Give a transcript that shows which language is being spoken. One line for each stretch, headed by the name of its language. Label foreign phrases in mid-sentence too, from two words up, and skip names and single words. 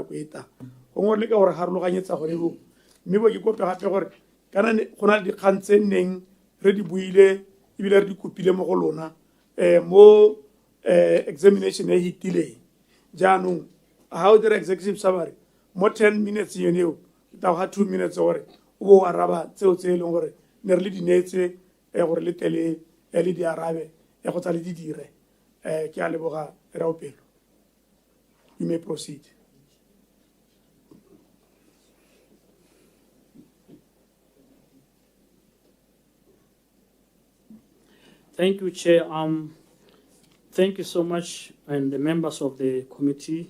Tswana: nako e tang gongwe re le ka gore garologanyetsa gore bo mme bo ke kope gape gore kana go na le dikgang tse nneng re di buile ebile re di kopile mo go lona mo examination e hitileng jaanong ga o dira
English: executive summary
Tswana: mo 10 minutes yone eo ke tla go ga 2 minutes gore o bo o araba tseo tse e leng gore ne re le di neetse gore le tele le di arabe go tsa le di dire. Ke a leboga Raopelo.
English: You may proceed. Thank you, Chair. Thank you so much, and the members of the committee.